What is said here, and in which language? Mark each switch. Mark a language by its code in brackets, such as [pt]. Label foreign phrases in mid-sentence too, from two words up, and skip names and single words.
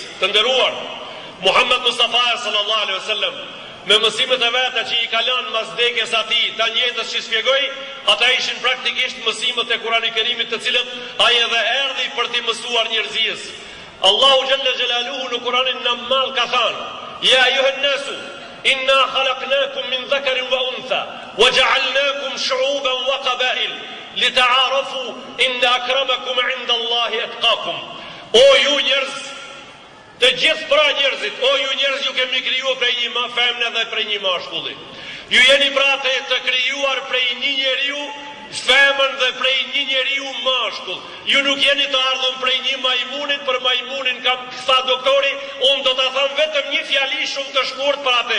[sq] Të nderuar, Muhammed Mustafa [ar] صلى الله عليه وسلم [sq] me mësimet e veta që I ka lënë mas vdekjes atij, ta njëjtës që shpjegoi, ata ishin praktikisht mësimet e Kuranit Kerimit, të cilët ai edhe erdhi për t'i mësuar njerëzisë. Allahu [ar] جل جلاله [sq] në Kuranin Nammal ka thënë: [ar] "يا أيها الناس إنا خلقناكم من ذكر وأنثى وجعلناكم شعوبا وقبائل." لتعارفوا إن أكرمكم عند الله أتقاكم. [sq] O ju njerëz, të gjithë pra njerëzit, o ju njerëz ju kemi krijuar prej një femne dhe prej një mashkulli. Ju jeni pra të krijuar prej një njeriu femën dhe prej një njeriu mashkull. Ju nuk jeni të ardhur prej një majmunit, për majmunin kam sa doktori, unë do ta them vetëm një fjali shumë të shkurt për atë.